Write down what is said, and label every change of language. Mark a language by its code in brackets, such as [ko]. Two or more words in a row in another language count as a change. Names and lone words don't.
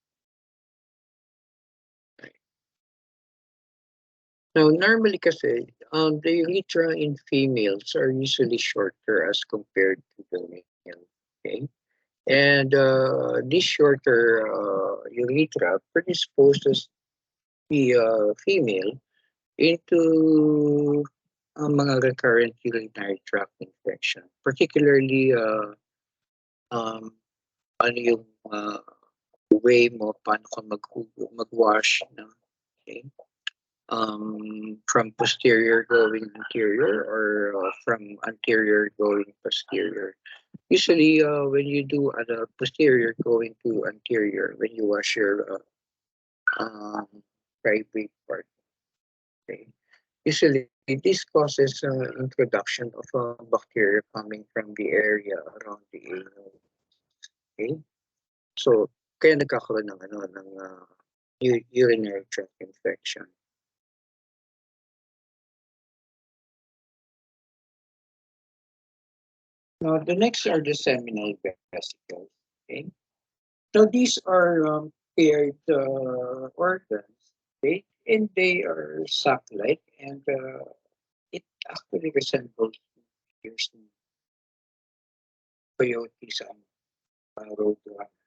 [en] Now, normally kasi, the urethra in females are usually shorter as compared to the male. Okay. And this shorter urethra predisposes the female into mga recurrent urinary tract infection. [tl] Particularly, um, ano yung way mo, paano ka mag-wash. [en] No? Okay? From posterior going anterior or from anterior going posterior. Usually, when you do posterior going to anterior, when you wash your um, private part, okay, usually this causes introduction of bacteria coming from the area around the anus. [tl] Okay, so kaya nagkakaroon ng [en] urinary tract infection. Now, the next are the seminal vesicles. Okay, so these are paired organs, okay, and they are sac-like, and it actually resembles ears ng coyotes and roadrunner.